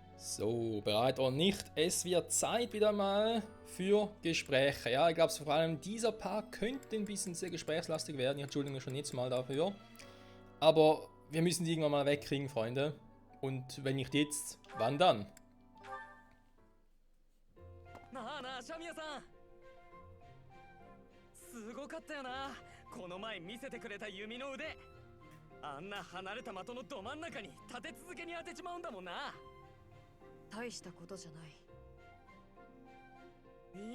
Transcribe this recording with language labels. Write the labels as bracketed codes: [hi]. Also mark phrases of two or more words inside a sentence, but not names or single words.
[de] So, bereit oder nicht? Es wird Zeit wieder mal für Gespräche. Ja, ich glaube, vor allem dieser Part könnte ein bisschen sehr gesprächslastig werden. Ich entschuldige mich schon jetzt mal dafür. Aber wir müssen die irgendwann mal wegkriegen, Freunde. Und wenn nicht jetzt, wann dann? [ja] なあなあシャミヤさん、すごかったよな、この前見せてくれた弓の腕。あんな離れた的のど真ん中に立て続けに当てちまうんだもんな。大したことじゃない。